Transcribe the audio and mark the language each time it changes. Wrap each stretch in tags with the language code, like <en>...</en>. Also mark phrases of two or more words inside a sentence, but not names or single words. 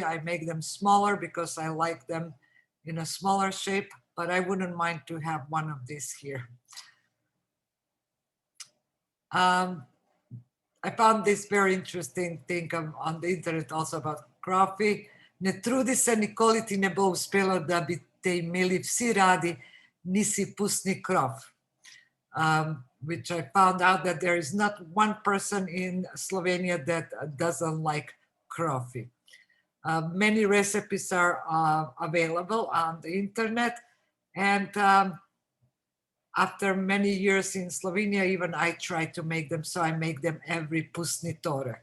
<en>I make them smaller because I like them in a smaller shape, but I wouldn't mind to have one of these here. I found this very interesting thing on the internet also about coffee.</en> <sl>Ne trudi se nikoli ti ne bo uspelo da bi te imeli vsi radi, nisi pustni krov.</sl> <en>Which I found out that there is not one person in Slovenia that doesn't like coffee. Many recipes are available on the internet, and after many years in Slovenia, even I try to make them, so I make them every Pustni Torek.</en>